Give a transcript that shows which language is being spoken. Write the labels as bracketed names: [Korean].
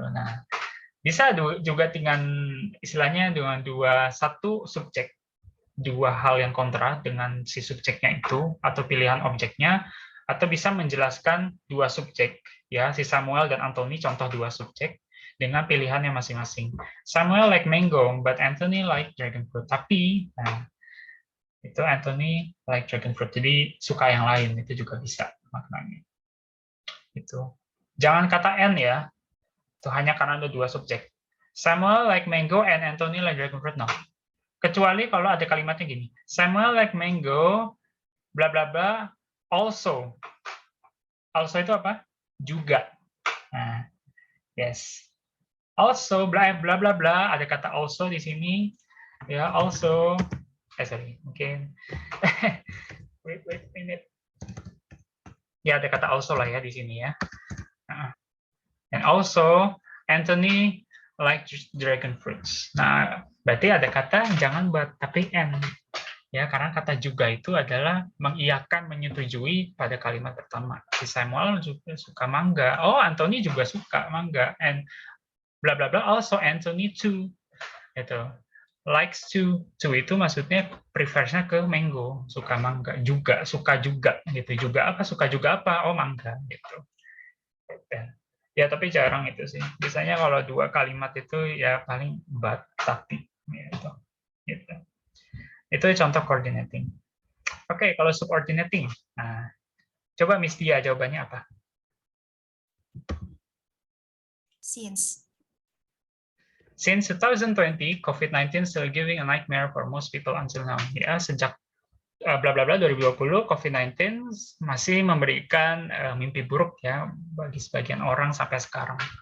[Indonesian] Nah, bisa juga dengan istilahnya dengan satu subjek, dua hal yang kontra dengan si subjeknya itu atau pilihan objeknya, atau bisa menjelaskan dua subjek. Ya, si Samuel dan Anthony contoh dua subjek dengan pilihannya masing-masing. [English] Samuel like mango, but Anthony like dragon fruit. [Indonesian] Tapi, nah, itu [English] Anthony like dragon fruit. [Indonesian] Jadi suka yang lain itu juga bisa maknanya. Itu. Jangan kata and ya. Itu hanya karena ada dua subjek. [English] Samuel like mango and Anthony like dragon fruit. [Indonesian] No. Kecuali kalau ada kalimatnya gini. [English] Samuel like mango, [Indonesian] bla bla bla, also. Also itu apa? Juga. Nah, yes. Also bla bla bla bla, ada kata also di sini. [English] Ya, also sorry, mungkin wait a minute. [Indonesian] Ya, ada kata also lah ya di sini ya. [English] And also Anthony like dragon fruits. [Indonesian] Nah, berarti ada kata jangan buat tapi and. Ya, karena kata juga itu adalah mengiyakan, menyetujui pada kalimat pertama. Si Samuel juga suka mangga. Oh, Anthony juga suka mangga. [English] And bla bla bla, also Anthony too. [Indonesian] Itu. Likes to itu maksudnya prefers-nya ke mango, suka mangga juga, suka juga gitu. Juga apa? Suka juga apa? Oh, mangga gitu. Ya, tapi jarang itu sih. Biasanya kalau dua kalimat itu ya paling but, tapi gitu. Gitu. Itu contoh coordinating. Oke, kalau subordinating. Nah, coba Miss Dia jawabannya apa? [English] Since. Since 2020, COVID-19 still giving a nightmare for most people until now. [Indonesian] Ya, sejak bla bla bla 2020, COVID-19 masih memberikan mimpi buruk ya bagi sebagian orang sampai sekarang.